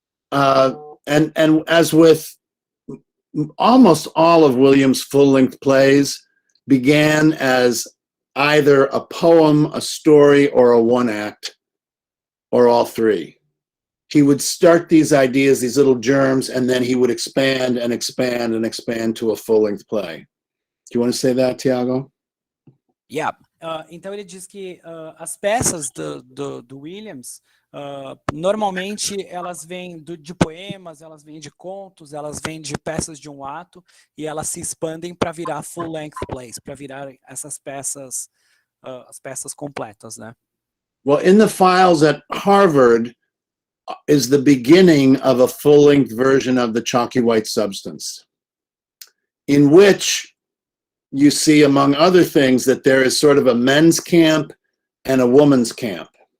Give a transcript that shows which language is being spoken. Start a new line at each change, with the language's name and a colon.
English: And as with almost all of Williams' full-length plays, began as either a poem, a story, or a one-act, or all three. He would start these ideas, these little germs, and then he would expand and expand and expand to a full-length play. Do you want to say that, Thiago? Yeah.
Portuguese: Então ele diz que as peças do Williams, normalmente elas vêm de poemas, elas vêm de contos, elas vêm de peças de um ato, e elas se expandem para virar
English: full-length plays,
Portuguese: para virar essas peças, as peças completas, né?
English: Well, in the files at Harvard, is the beginning of a full-length version of the Chalky White Substance, in which you see, among other things, that there is sort of a men's camp and a woman's camp.